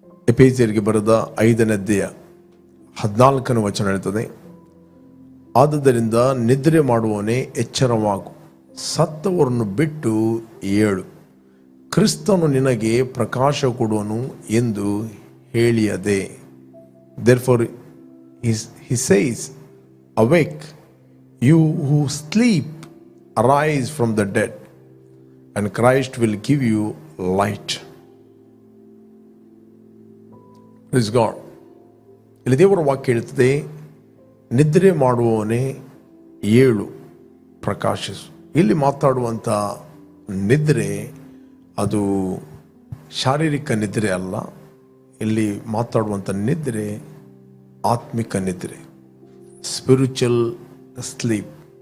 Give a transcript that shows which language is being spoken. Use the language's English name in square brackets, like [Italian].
[Kannada] ಎಫೆಸೀಯರಿಗೆ ಬರೆದ 5ನೇ ಅಧ್ಯಾಯ 14ನೇ ವಚನ ಹೇಳ್ತದೆ, ಆದುದರಿಂದ ನಿದ್ರೆ ಮಾಡುವವನೇ ಎಚ್ಚರವಾಗು, ಸತ್ತವರನ್ನು ಬಿಟ್ಟು ಏಳು, ಕ್ರಿಸ್ತನು ನಿನಗೆ ಪ್ರಕಾಶ ಕೊಡುವನು ಎಂದು ಹೇಳಿಯದೆ. [English] Therefore he says, awake, you who sleep, arise from the dead, and Christ will give you light. Praise God. [Kannada] ಇಲ್ಲಿ ದೇವರ ವಾಕ್ಯ ಹೇಳ್ತದೆ, ನಿದ್ರೆ ಮಾಡುವವನೇ ಏಳು, ಪ್ರಕಾಶಿಸು. ಇಲ್ಲಿ ಮಾತಾಡುವಂಥ ನಿದ್ರೆ ಅದು ಶಾರೀರಿಕ ನಿದ್ರೆ ಅಲ್ಲ. ಇಲ್ಲಿ ಮಾತಾಡುವಂಥ ನಿದ್ರೆ ಆತ್ಮಿಕ ನಿದ್ರೆ, [English] Spiritual sleep.